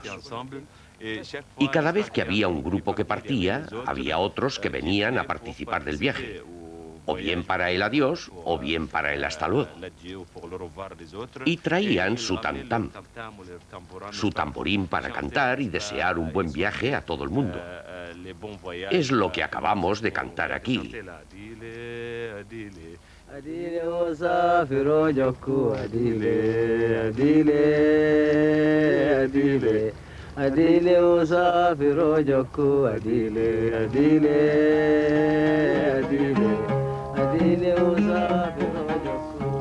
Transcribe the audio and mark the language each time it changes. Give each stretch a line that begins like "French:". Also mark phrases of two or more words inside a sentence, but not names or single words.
Spanish: Y cada vez que había un grupo que partía, había otros que venían a participar del viaje, o bien para el adiós, o bien para el hasta luego. Y traían su tam-tam, su tamborín para cantar y desear un buen viaje a todo el mundo. Es lo que acabamos de cantar aquí. Adile usafiro jokku adile adile adile adile usafiro jokku.